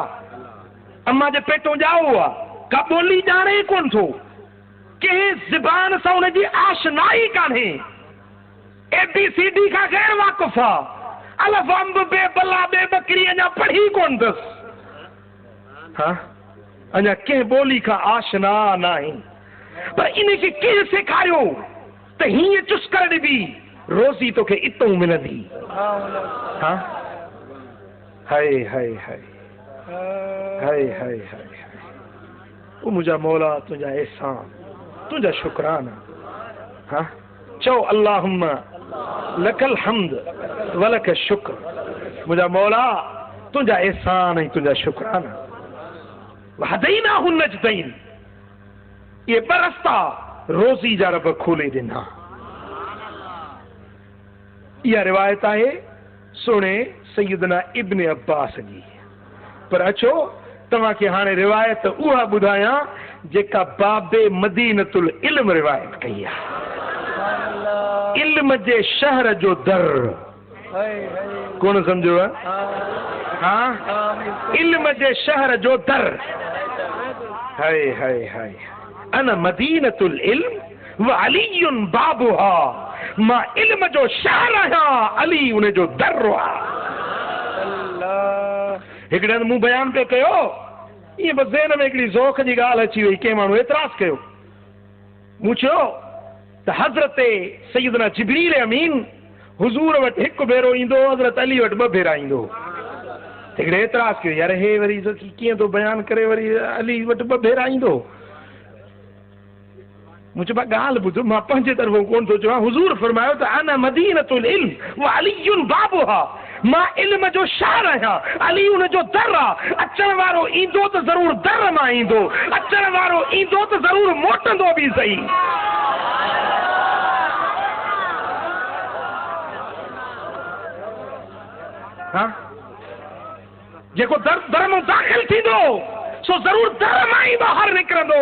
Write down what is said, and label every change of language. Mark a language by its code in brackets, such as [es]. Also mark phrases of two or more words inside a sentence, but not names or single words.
[sd] अम्मा जे पेटो ॼाओ आहे, का ॿोली ॼाणे कोन थो, कंहिं ज़बान सां हुनजी आशनाई कान्हे, ABCD खां गैर वाक़ुफ़ आहे, अलफ अंब बे बला बे बकरी अञा पढ़ी कोन अथसि। अञा कंहिं ॿोली खां आशना न आहिनि, पर इनखे कंहिं सेखारियो त हीअं चुस करे ॾिबी रोज़ी तोखे इतों मिलंदी। हाय हाय हाय हाय हाय हाय। ओ मुंहिंजा मौला तुंहिंजा एहसान, तुंहिंजा शुक्राना। [ar] चओ اللهم لك الحمد ولك الشكر. [sd] मुंहिंजा मौला तुंहिंजा एहसान ऐं तुंहिंजा शुक्राना। [ar] وهديناه النجدين, [sd] ये ॿ रस्ता रोज़ी जा रब खोले ॾिना। इहा रिवायत आहे सुणे सैयदना इब्न अब्बास जी। पर अचो तव्हांखे हाणे रिवायत उहा ॿुधायां जेका बाबे [ar] مدينة العلم [sd] रिवायत कई आहे। इल्म जे शहर जो दर कोन सम्झो? इल्म जे शहर जो दर। हाय हाय हाय। [ar] أنا مدينة العلم و علي بابها. [sd] मां इल्म जो शहर आहियां, अली उन जो दर आहे। हिकिड़े हंधि मूं बयान पे कयो, ईअं बसि ज़हन में हिकिड़ी ज़ौक़ जी ॻाल्हि अची वई, कंहिं माण्हू एतिराज़ कयो। मूं चयो त हज़रत सैयदना जिब्रील अमीन हुज़ूर वटि हिकु भेरो ईंदो, हज़रत अली वटि ॿ भेरा ईंदो। हिकिड़े एतिराज़ कयो, यार हे वरी कीअं थो बयानु करे वरी अली वटि ॿ भेरा ईंदो। मुझे गाल बुध मां पंहिंजे तरफ़ों कोन थो चवां। हुज़ूर फरमायो त [ar] أنا مدينة العلم و علي بابها, [sd] मां इल्म जो शहर आहियां, अली उन जो दर आहे। अचण वारो ईंदो त ज़रूर दर मां ईंदो, अचण वारो ईंदो त ज़रूर मोटंदो बि सही। हाँ, जेको दर में दाखिल थींदो सो ज़रूर दर मां ई ॿाहिरि निकिरंदो।